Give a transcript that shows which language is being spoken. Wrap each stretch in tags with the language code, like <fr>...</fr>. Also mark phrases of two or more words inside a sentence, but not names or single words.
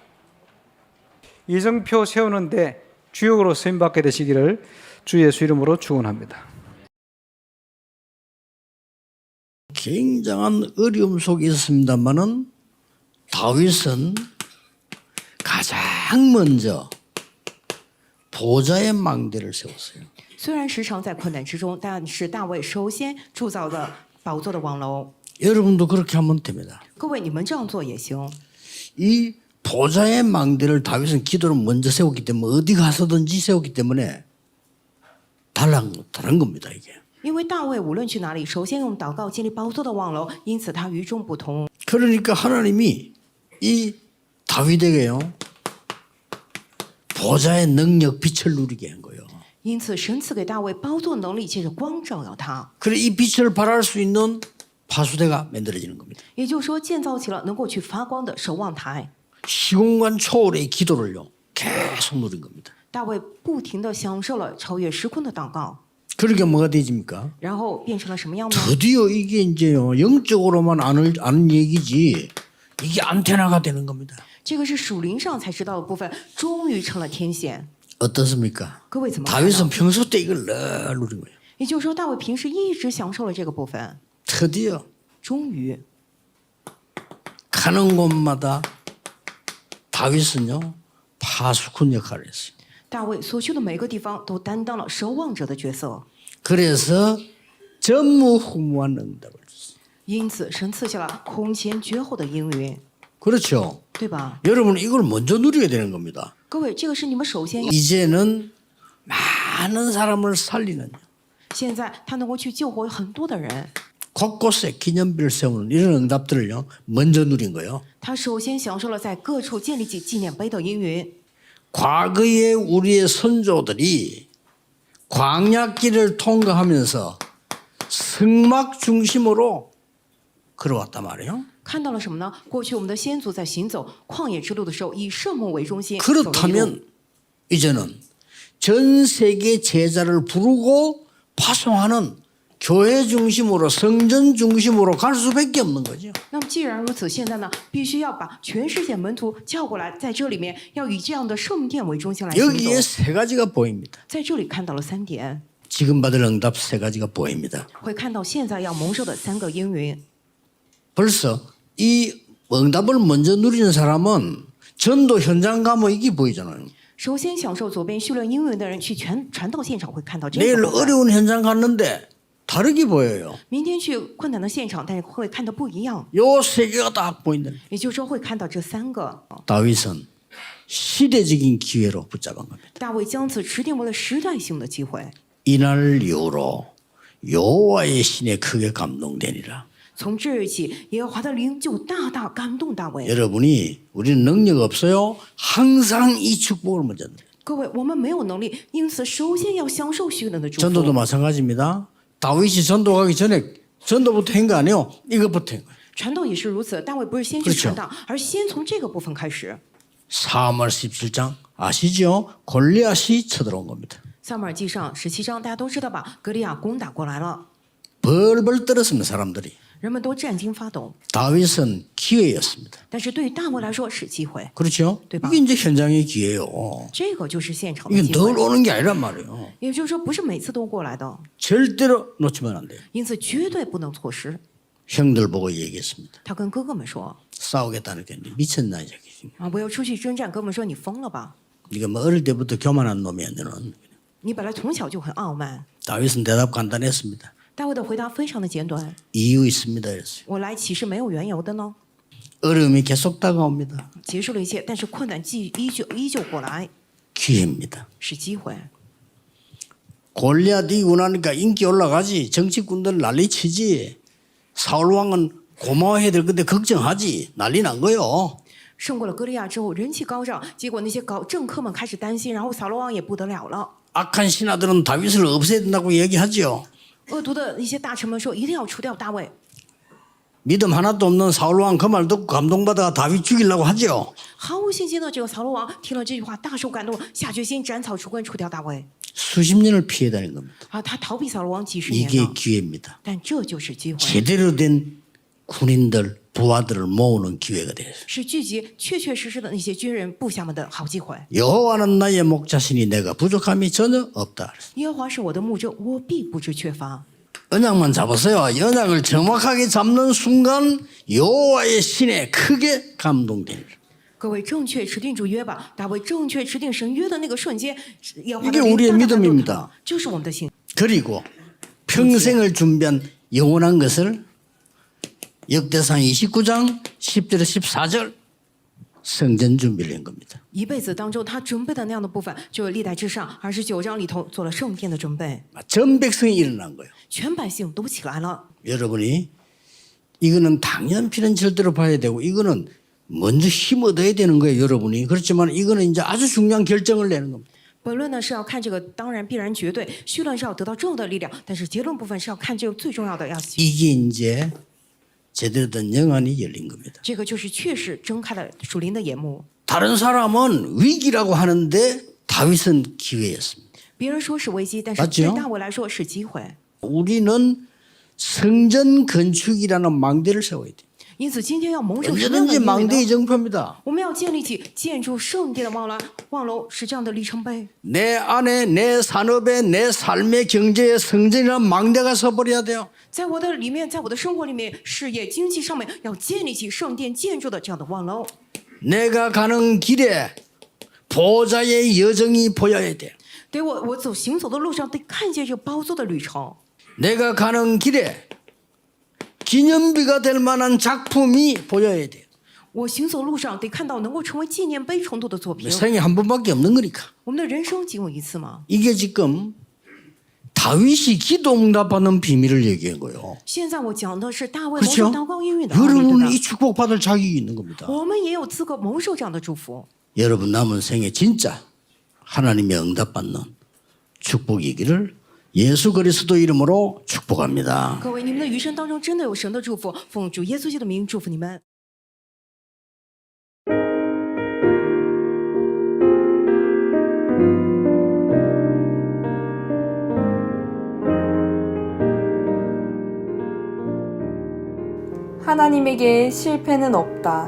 <ko>이정표 세우는데 주역으로 쓰임받게 되시기를 주 예수 이름으로 축원합니다. 굉장한 어려움 속에 있었습니다만은 다윗은 가장 먼저 보좌의 망대를 세웠어요.</ko> <zh>虽然时常在困难之中，但是大卫首先铸造了宝座的王楼。</zh> <ko>여러분도 그렇게 하면 됩니다.</ko> <zh>各位，你们这样做也行。</zh> <ko>이 보좌의 망대를 다윗은 기도를 먼저 세웠기 때문에 어디 가서든지 세웠기 때문에 다른 겁니다, 이게.</ko> <zh>因为大卫无论去哪里，首先用祷告建立宝座的王楼，因此他与众不同。</zh> <ko>그러니까 하나님이 이 다윗에게요 보좌의 능력 빛을 누리게 한 거예요.</ko> <zh>因此，神赐给大卫宝座能力，借着光照耀他。</zh> <ko>그래 이 빛을 발할 수 있는 파수대가 만들어지는 겁니다.</ko> <zh>也就是说，建造起了能够去发光的守望台。</zh> <ko>시공간 초월의 기도를요 계속 누린 겁니다.</ko> <zh>大卫不停地享受了超越时空的祷告，</zh> <ko>그러니까 뭐가 되집니까?</ko> <zh>然后变成了什么样呢？</zh> <ko>드디어 이게 이제요 영적으로만 아는 얘기지 이게 안테나가 되는 겁니다.</ko> <zh>这个是属灵上才知道的部分，终于成了天线。</zh> <ko>어떻습니까?</ko> <zh>各位怎么看呢？</zh> <ko>다윗은 평소 때 이걸 늘 누린 거예요.</ko> <zh>也就是说，大卫平时一直享受了这个部分，</zh> <ko>드디어</ko> <zh>终于</zh> <ko>가는 곳마다 다윗은요 파수꾼 역할을 했어요.</ko> <zh>大卫所去的每个地方都担当了守望者的角色，</zh> <ko>그래서 전무후무한 응답을 줬어요.</ko> <zh>因此神赐下了空前绝后的应允，</zh> <ko>그렇죠.</ko> <zh>对吧？</zh> <ko>여러분 이걸 먼저 누리게 되는 겁니다.</ko> <zh>各位，这个是你们首先要。</zh> <ko>이제는 많은 사람을 살리는</ko> <zh>现在他能够去救活很多的人，</zh> <ko>곳곳에 기념비를 세우는 이런 응답들을요 먼저 누린 거예요.</ko> <zh>他首先享受了在各处建立起纪念碑的应允。</zh> <ko>과거에 우리의 선조들이 광야길을 통과하면서 성막 중심으로 걸어왔단 말이에요.</ko> <zh>看到了什么呢？过去我们的先祖在行走旷野之路的时候，以圣幕为中心走了一路。</zh> <ko>그렇다면 이제는 전 세계 제자를 부르고 파송하는 교회 중심으로 성전 중심으로 갈 수밖에 없는 거죠.</ko> <zh>那么既然如此，现在呢，必须要把全世界门徒叫过来，在这里面要以这样的圣殿为中心来行</zh> <ko>여기에</ko> <zh>走。</zh> <ko>세 가지가 보입니다.</ko> <zh>在这里看到了3点，</zh> <ko>지금 받을 응답 세 가지가 보입니다.</ko> <zh>会看到现在要蒙受的3个应允。</zh> <ko>벌써 이 응답을 먼저 누리는 사람은 전도 현장 가면 이게 보이잖아요.</ko> <zh>首先享受左边序论应允的人，去传道现场会看到这个</zh> <ko>내일</ko> <zh>部分。</zh> <ko>어려운 현장 갔는데 다르게 보여요.</ko> <zh>明天去困难的现场，但是会看到不一样，</zh> <ko>요 세 개가 딱 보인다.</ko> <zh>也就是说会看到这3个。</zh> <ko>다윗은 시대적인 기회로 붙잡은 겁니다.</ko> <zh>大卫将此指定为了时代性的机会。</zh> <ko>이날 이후로 여호와의 신에 크게 감동되니라.</ko> <zh>从这日起，耶和华的灵就大大感动大卫。</zh> <ko>여러분이 우리는 능력 없어요. 항상 이 축복을 먼저 누려요.</ko> <zh>各位，我们没有能力，因此首先要享受许能的祝</zh> <ko>전도도</ko> <zh>福。</zh> <ko>마찬가지입니다. 다윗이 전도 가기 전에 전도부터 한 거 아니에요. 이것부터 한 거예요.</ko> <zh>传道也是如此，大卫不是先去</zh> <ko>그렇죠</ko> <zh>传道，而先从这个部分开始。</zh> <ko>사무엘 17장 아시죠? 골리앗이 쳐들어온 겁니다.</ko> <zh>撒母耳记上17章，大家都知道吧？格利亚攻打过来了，</zh> <ko>벌벌 떨었습니다. 사람들이.</ko> <zh>人们都战惊发抖。</zh> <ko>다윗은 기회였습니다.</ko> <zh>但是对于大卫来说是机会，</zh> <ko>그렇죠? 네, 이게 이제 현장의 기회예요.</ko> <zh>这个就是现场的</zh> <ko>이게</ko> <zh>机</zh> <ko>늘</ko> <zh>会。</zh> <ko>오는 게 아니란 말이에요.</ko> <zh>也就是说，不是每次都过来的，</zh> <ko>절대로 놓치면 안 돼요.</ko> <zh>因此绝对不能错失。</zh> <ko>형들 보고 얘기했습니다.</ko> <zh>他跟哥哥们说</zh> <ko>싸우겠다는 게 미쳤나 이 새끼.</ko> <zh>啊，不要出去征战。哥们说你疯了吧？</zh> <ko>네가 뭐 어릴 때부터 교만한 놈이야 너는.</ko> <zh>你本来从小就很傲慢。</zh> <ko>다윗은 대답 간단했습니다.</ko> <zh>大卫的回答非常的简短，</zh> <ko>이유 있습니다. 그랬어요.</ko> <zh>我来岂是没有缘由的呢？</zh> <ko>어려움이 계속 다가옵니다.</ko> <zh>结束了一切，但是困难依旧过来，</zh> <ko>기회입니다.</ko> <zh>是机会。</zh> <ko>골리앗 이기고 나니까 인기 올라가지. 정치꾼들 난리치지. 사울 왕은 고마워해야 될 건데 걱정하지. 난리 난 거요.</ko> <zh>胜过了歌利亚之后，人气高涨，结果那些政客们开始担心，然后扫罗王也不得了了。</zh> <ko>악한 신하들은 다윗을 없애야 된다고 얘기하죠.</ko> <zh>恶毒的一些大臣们说，一定要除掉大卫。</zh> <ko>믿음 하나도 없는 사울 왕 그 말 듣고 감동받아 다윗 죽이려고 하죠.</ko> <zh>毫无信心的这个扫罗王听了这句话，大受感动，下决心斩草除根，除掉大卫。</zh> <ko>수십 년을 피해 다닌 겁니다.</ko> <zh>啊，他逃避扫罗王几十年</zh> <ko>이게</ko> <zh>了，</zh> <ko>기회입니다.</ko> <zh>但这就是机会，</zh> <ko>제대로 된 군인들, 부하들을 모으는 기회가 되어요.</ko> <zh>是聚集确确实实的那些军人部下们的好机会。</zh> <ko>여호와는 나의 목자시니 내가 부족함이 전혀 없다.</ko> <zh>耶和华是我的牧者，我必不致缺乏。</zh> <ko>언약만 잡으세요. 언약을 정확하게 잡는 순간 여호와의 신에 크게 감동됩니다.</ko> <zh>各位正确持定主约吧，大卫正确持定神约的那个瞬间，耶和华</zh> <ko>이게</ko> <zh>的灵</zh> <ko>우리의</ko> <zh>大大感动</zh> <ko>믿음입니다.</ko> <zh>他，就是我们的信。</zh> <ko>그리고 평생을 준비한 영원한 것을 역대상 29장 10절에 14절 성전 준비를 한 겁니다.</ko> <zh>一辈子当中，他准备的那样的部分，就是历代之上29章里头做了圣殿的准备，</zh> <ko>전 백성이 일어난 거예요.</ko> <zh>全百姓都起来了。</zh> <ko>여러분이 이거는 당연필은 절대로 봐야 되고 이거는 먼저 힘 얻어야 되는 거예요. 여러분이. 그렇지만 이거는 이제 아주 중요한 결정을 내는 겁니다.</ko> <zh>本论呢是要看这个，当然必然绝对；绪论是要得到重要的力量，但是结论部分是要看这个最重要的要。</zh> <ko>이게 이제 제대로 된 영안이 열린 겁니다.</ko> <zh>这个就是确实睁开了属灵的眼目。</zh> <ko>다른 사람은 위기라고 하는데 다윗은 기회였습니다.</ko> <zh>别人说是危机，但是</zh> <ko>맞죠</ko> <zh>对大卫来说是机会。</zh> <ko>우리는 성전 건축이라는 망대를 세워야 돼요.</ko> <zh>因此，今天要蒙受什么样的</zh> <ko>언제든지</ko> <zh>应允</zh> <ko>망대의</ko> <zh>呢？</zh> <ko>정표입니다.</ko> <zh>我们要建立起建筑圣殿的望楼，是这样的里程碑。</zh> <ko>내 안에 내 산업에 내 삶의 경제에 성전이라는 망대가 서버려야 돼요.</ko> <zh>在我的里面，在我的生活里面，事业经济上面要建立起圣殿建筑的这样的望楼。</zh> <ko>내가 가는 길에 보호자의 여정이 보여야 돼요.</ko> <zh>得我行走的路上得看见这个宝座的旅程。</zh> <ko>내가 가는 길에 기념비가 될 만한 작품이 보여야 돼요.</ko> <zh>我行走路上得看到能够成为纪念碑程度的作品。</zh> <ko>생에 한 번밖에 없는 거니까.</ko> <zh>我们的人生仅有一次嘛。</zh> <ko>이게 지금 다윗이 기도 응답받는 비밀을 얘기한 거예요.</ko> <zh>现在我讲的是大卫蒙受</zh> <ko>그렇죠?</ko> <zh>祷告应允的奥秘，对</zh> <ko>여러분은</ko> <zh>吧</zh> <ko>이 축복받을 자격이 있는 겁니다.</ko> <zh>我们也有资格蒙受这样的祝福。</zh> <ko>여러분 남은 생에 진짜 하나님의 응답받는 축복이기를 예수 그리스도 이름으로 축복합니다.</ko> <zh>各位，你们的余生当中真的有神的祝福，奉主耶稣基督的名祝福你们。</zh> <ko>하나님에게 실패는 없다.</ko>